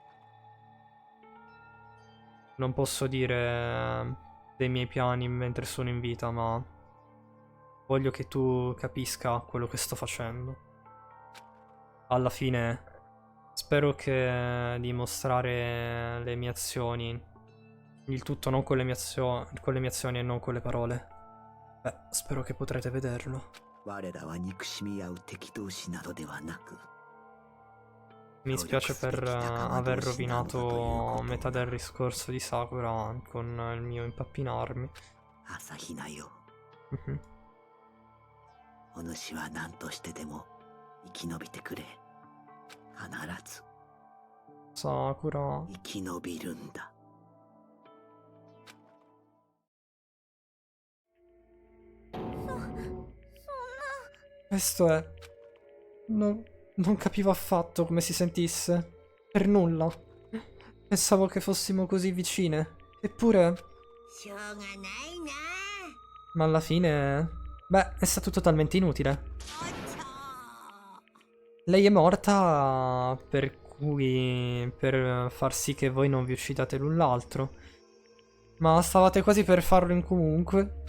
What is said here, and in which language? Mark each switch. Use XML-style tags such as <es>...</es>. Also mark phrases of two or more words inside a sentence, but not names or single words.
<it>Non posso dire dei miei piani mentre sono in vita, ma voglio che tu capisca quello che sto facendo. Alla fine, spero che dimostrare le mie azioni, il tutto non con le mie azioni e non con le parole. Beh, spero che potrete vederlo.</it> <ja>我らは憎しみ合う敵同士などではなく、</ja> <it>Mi dispiace per aver rovinato metà del discorso di Sakura con il mio impappinarmi.</it> <ja>朝比奈よ。 Mhm. お主は何としてでも生き延びてくれ。必ず Sakura. 生き延びるんだ。</ja> <it>Questo è... non capivo affatto come si sentisse. Per nulla. Pensavo che fossimo così vicine. Eppure...</it> <ja>しょうがないな。</ja> <it>Ma alla fine... Beh, è stato totalmente inutile.</it> <ja>おっと。</ja> <it>Lei è morta per far sì che voi non vi uccidate l'un l'altro. Ma stavate quasi per farlo in comunque.</it>